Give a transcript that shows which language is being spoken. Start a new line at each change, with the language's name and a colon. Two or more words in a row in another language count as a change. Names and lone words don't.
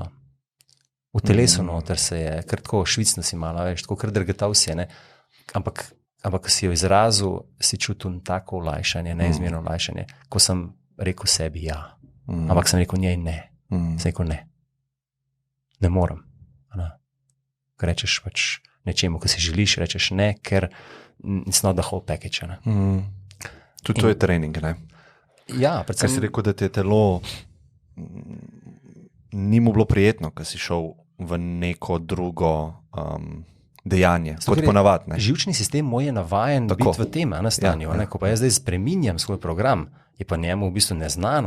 Slovenian: V telesu noter se je, kar tako švicno si malo, veš, tako kar drgetal si je, ampak ko si jo izrazil, si čutil tako olajšanje, neizmerno olajšanje, ko sem rekel sebi ja, ampak sem rekel njej ne. Sem rekel ne. Ne morem. Ker rečeš pač nečemu, ko si želiš, rečeš ne, ker
English: it's not the whole package.
Slovenian: Tudi to je trening, ne? Ja, predvsem. Ker si rekel, da ti je telo ni mu bilo prijetno, ko si šel v neko drugo dejanje, kot ponavadi. Živčni sistem moj je navajen biti v tem stanju. Ko pa jaz zdaj spreminjam svoj program, je pa njemu v bistvu neznano.